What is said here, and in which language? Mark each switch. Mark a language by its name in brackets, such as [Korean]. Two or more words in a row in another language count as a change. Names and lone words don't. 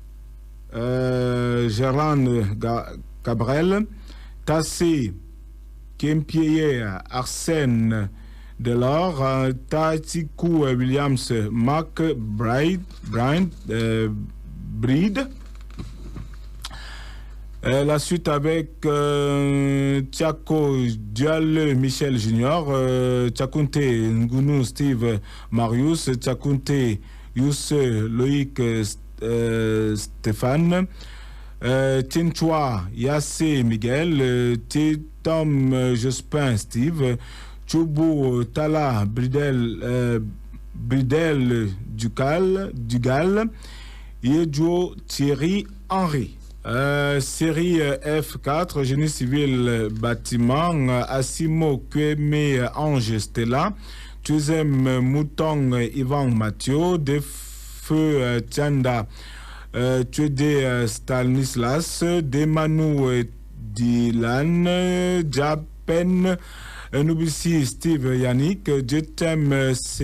[French] Gérard Cabrel, Tassé Kempieye Arsène Delors, Tatiku Williams, Mark Breed. La suite avec Tiako Diallo Michel Junior, Tchakunte Ngunu Steve Marius, Tchakunte Yousse Loïc Stéphane, Tinchua Yassé Miguel, Tom Jospin Steve, Choubou Tala Bridel Dugal, Yedjo Thierry Henry. Série F4, génie civil bâtiment, Assimo Kweme Ange Stella, Tuzem Mouton Ivan Mathieu, De Feu Tianda, Tuede Stanislas, Demanu Dylan, Japen, Nubisi Steve Yannick, Jetem